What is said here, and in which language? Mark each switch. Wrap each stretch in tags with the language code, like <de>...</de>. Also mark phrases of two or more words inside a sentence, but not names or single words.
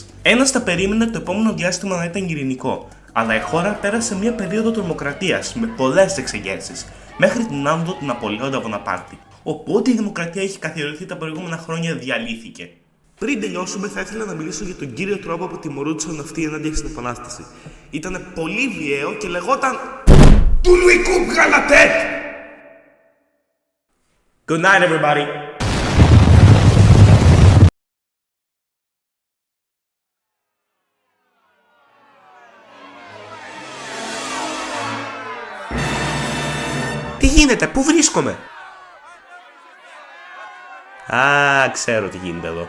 <el>Ένας θα περίμενε το επόμενο διάστημα να ήταν ειρηνικό, αλλά η χώρα πέρασε μια περίοδο τρομοκρατίας με πολλές εξεγέρσεις, μέχρι την άνοδο του Ναπολέοντα Βοναπάρτη. Οπότε η δημοκρατία είχε καθιερωθεί τα προηγούμενα χρόνια διαλύθηκε. Πριν τελειώσουμε, θα ήθελα να μιλήσω για τον κύριο τρόπο που τιμωρούνταν αυτοί ενάντια στην Επανάσταση. Ήτανε πολύ βιαίο και λεγόταν «Του</el> <fr>Louis coupe la tête!»</fr> <en>Good night, everybody!</en> <el>Τι γίνεται, πού βρίσκομαι? Α, ξέρω τι γίνεται εδώ.</el>